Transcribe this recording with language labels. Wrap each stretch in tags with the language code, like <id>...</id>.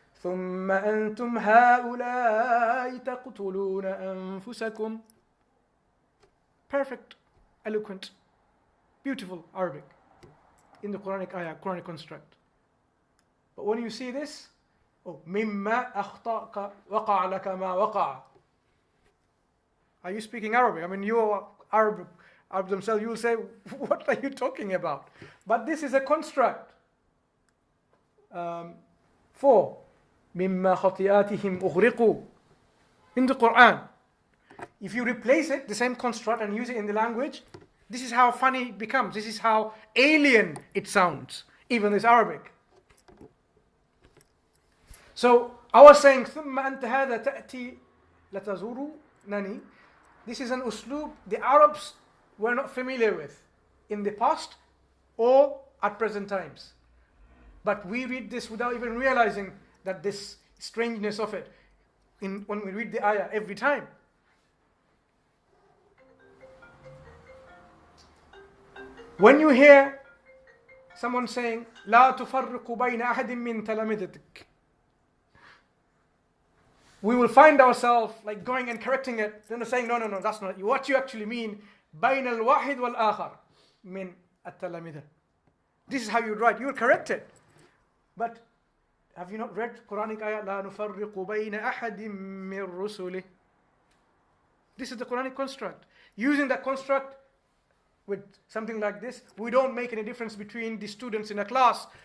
<ar>ثم أنتم هؤلاء تقتلون أنفسكم.</ar> <en>Perfect, eloquent, beautiful Arabic in the Quranic ayah, Quranic construct. But when you see this,</en> <ar>مما أخطأك وقع لك ما وقع.</ar> <en>Are you speaking Arabic? I mean, you are Arab themselves, you will say, what are you talking about? But this is a construct. 4.</en> <ar>مما خطيئاتهم أغرقوا.</ar> <en>In the Quran. If you replace it, the same construct, and use it in the language, this is how funny it becomes. This is how alien it sounds, even this Arabic. So, I was saying,</en> <ar>ثم أنت هذا تأتي لتزورنني.</ar> <en>This is an uslub the Arabs were not familiar with in the past or at present times. But we read this without even realizing that this strangeness of it when we read the ayah every time. When you hear someone saying,</en> <ar>لا تفرق بين أحد من تلامذتك,</ar> <en>we will find ourselves like going and correcting it, then saying, no, that's not it. What you actually mean,</en> <ar>بين الواحد والآخر من التلامذة.</ar> <en>This is how you write. You will correct it. But have you not read Quranic ayah,</en> <ar>لا نفرق بين أحد من رسله?</ar> <en>This is the Quranic construct. Using that construct with something like this, we don't make any difference between the students in a class</en>